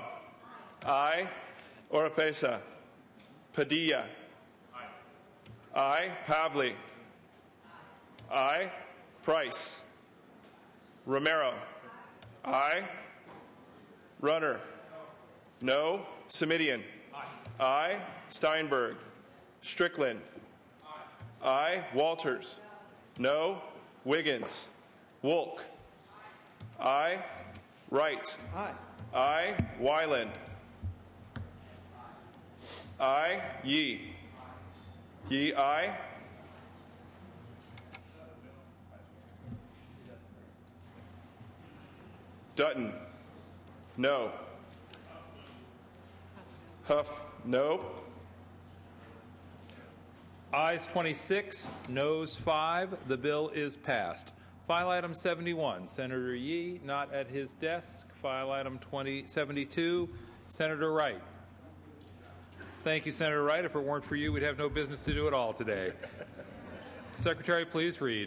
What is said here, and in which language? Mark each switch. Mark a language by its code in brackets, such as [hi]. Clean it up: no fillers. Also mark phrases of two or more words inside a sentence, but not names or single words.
[en] Aye. Oropesa. Padilla. Aye. Pavley. Aye. Price. Romero. Aye. Runner. No. Simidian. Aye. Steinberg. Strickland. I. Walters. No. Wiggins. Wolk. I. Wright. Aye. I. Wyland. I. Yee. Yee, aye. Dutton. No. Huff. No. Ayes 26, noes 5. The bill is passed. File item 71, Senator Yee, not at his desk. File item 72, Senator Wright. Thank you, Senator Wright. If it weren't for you, we'd have no business to do at all today. Secretary, please read.